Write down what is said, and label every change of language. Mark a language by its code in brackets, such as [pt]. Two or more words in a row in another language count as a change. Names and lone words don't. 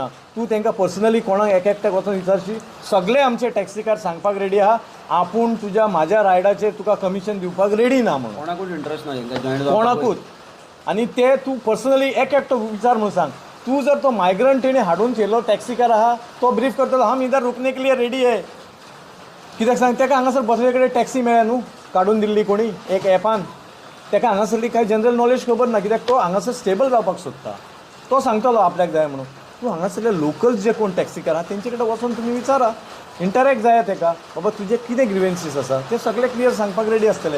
[kok] तूं तांकां पर्सनली कोणाक एकट्याक वचून विचारशी, सगळे आमचे टॅक्सीकार सांगपाक रेडी आहा आपूण तुज्या म्हाज्या रायडाचेर तुका कमिशन दिवपाक रेडी ना म्हणून. कोणाकूच इंट्रस्ट ना तांकां जॉयन कोणाकूच. आनी ते तूं पर्सनली एकटो विचार म्हणून सांग. तूं जर तो मायग्रंट तेणी हाडून केलो टॅक्सीकार आहा, तो ब्रीफ करतलो [hi] हम इधर रुकने के लिए [kok] रेडी आहे. कित्याक सांग, ताका हांगासर बसले कडेन टॅक्सी मेळ्ळा न्हू, काडून दिल्ली कोणी एक ॲपान. ताका हांगासरली कांय [en] general knowledge [kok] खबर ना, कित्याक तो हांगासर स्टेबल जावपाक सोदता. तो सांगतलो आपल्याक जाय म्हणून. तूं हांगासरले लोकल्स जे कोण टॅक्सीकार आहा तेंचे कडेन वचून तुमी विचारा, इंटरॅक्ट जाया तेका बाबा तुजे कितें ग्रिवेन्सीस आसा ते सगळे क्लियर सांगपाक रेडी आसतले.